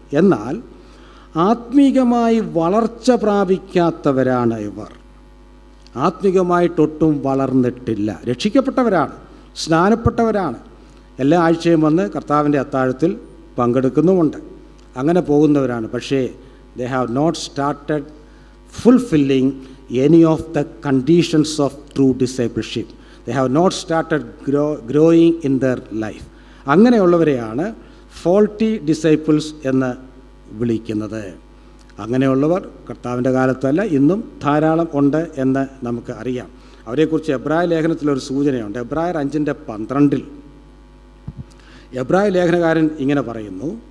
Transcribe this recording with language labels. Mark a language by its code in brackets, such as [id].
[ml] എന്നാൽ ആത്മീകമായി വളർച്ച പ്രാപിക്കാത്തവരാണ് ഇവർ. ആത്മീകമായിട്ടൊട്ടും വളർന്നിട്ടില്ല. രക്ഷിക്കപ്പെട്ടവരാണ്, സ്നാനപ്പെട്ടവരാണ്, എല്ലാ ആഴ്ചയും വന്ന് കർത്താവിൻ്റെ അത്താഴത്തിൽ പങ്കെടുക്കുന്നുമുണ്ട്, അങ്ങനെ പോകുന്നവരാണ്. പക്ഷേ [en] they have not started fulfilling any of the conditions of true discipleship. They have not started growing in their life. [ml] അങ്ങനെയുള്ളവരെയാണ് faulty disciples എന്ന് വിളിക്കുന്നത്. അങ്ങനെയുള്ളവർ കർത്താവിൻ്റെ കാലത്തല്ല, ഇന്നും ധാരാളം ഉണ്ട് എന്ന് നമുക്ക് അറിയാം. അവരെക്കുറിച്ച് എബ്രായ ലേഖനത്തിലൊരു സൂചനയുണ്ട്. എബ്രായർ 5:12 എബ്രായ ലേഖനകാരൻ ഇങ്ങനെ പറയുന്നു,